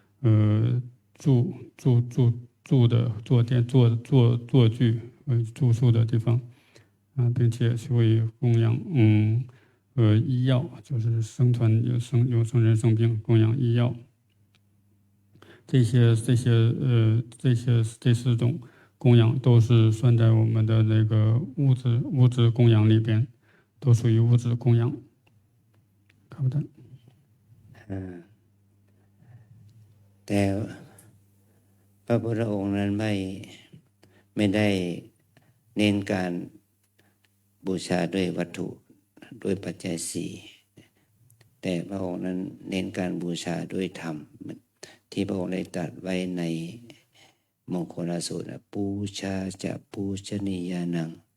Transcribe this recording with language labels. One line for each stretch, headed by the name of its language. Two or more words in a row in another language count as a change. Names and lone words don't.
Chinese: 住的坐具住宿的地方并且会供养医药，就是生存有生人生病供养医药，这4种供养都是算在我们的那个物质供养里边，都属于物质供养。看不到。
Thai: แต่พระพุทธองค์นั้นไม่ได้เน้นการบูชาด้วยวัตถุด้วยปัจจัยสี่แต่พระองค์นั้นเน้นการบูชาด้วยธรรมที่พระองค์ได้ตรัสไว้ในมงคลสูตร
Pali: ปูชาจะปูชนียานัง